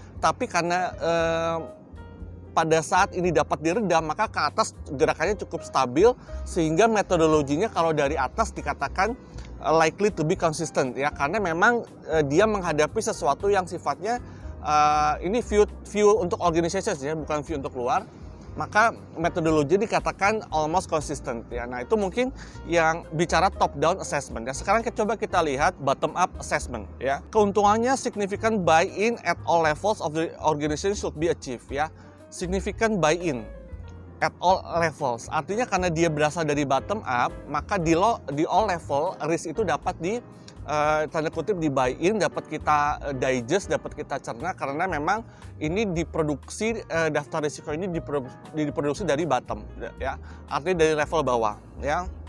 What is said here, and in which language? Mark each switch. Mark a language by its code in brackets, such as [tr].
[id] Tapi karena pada saat ini dapat diredam, maka ke atas gerakannya cukup stabil, sehingga metodologinya kalau dari atas dikatakan [en] likely to be consistent. [id] Ya, karena memang dia menghadapi sesuatu yang sifatnya ini view untuk organizations ya, bukan view untuk luar, maka metodologi dikatakan [en] almost consistent [id] ya. Nah itu mungkin yang bicara top down assessment ya. Sekarang coba kita lihat bottom up assessment ya. Keuntungannya [en] significant buy-in at all levels of the organization should be achieved ya. Significant buy-in at all levels, [id] artinya karena dia berasal dari bottom up, maka di all level risk itu dapat tanda kutip di buy-in, dapat kita digest, dapat kita cerna, karena memang ini diproduksi, daftar risiko ini diproduksi dari bottom ya, artinya dari level bawah ya.